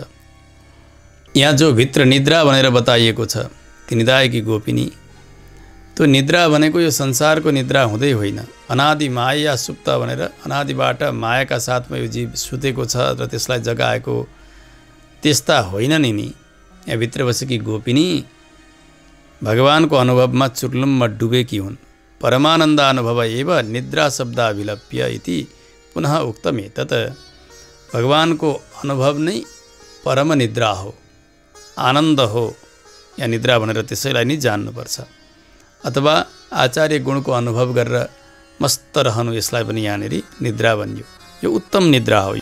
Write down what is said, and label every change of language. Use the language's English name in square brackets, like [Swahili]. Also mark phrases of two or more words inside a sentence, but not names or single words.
[Nepali] यहाँ जो भित्र निद्रा भनेर बताइएको छ, ती निदाएकी गोपिनी, त्यो निद्रा भनेको यो संसारको निद्रा हुँदै होइन। [Sanskrit] अनादि माया सुप्त [Nepali] भनेर अनादिबाट मायाका साथमा यो जीव सुतेको छ र त्यसलाई जगाएको त्यस्ता होइनन् नि। यहाँ भित्र बसेकी गोपिनी भगवानको अनुभवमा चुर्लुममा डुबेकी हुन्। [Sanskrit] परमानन्द अनुभव एव निद्रा शब्दाभिलप्य इति पुनः उक्तमेतत्। [Nepali] भगवानको अनुभव नै परम निद्रा हो, आनन्द हो। यहाँ निद्रा भनेर त्यसैलाई नै जान्नुपर्छ। अथवा आचार्य गुणको अनुभव गरेर मस्त रहनु, यसलाई पनि यहाँनिर निद्रा भनियो। यो उत्तम निद्रा हो।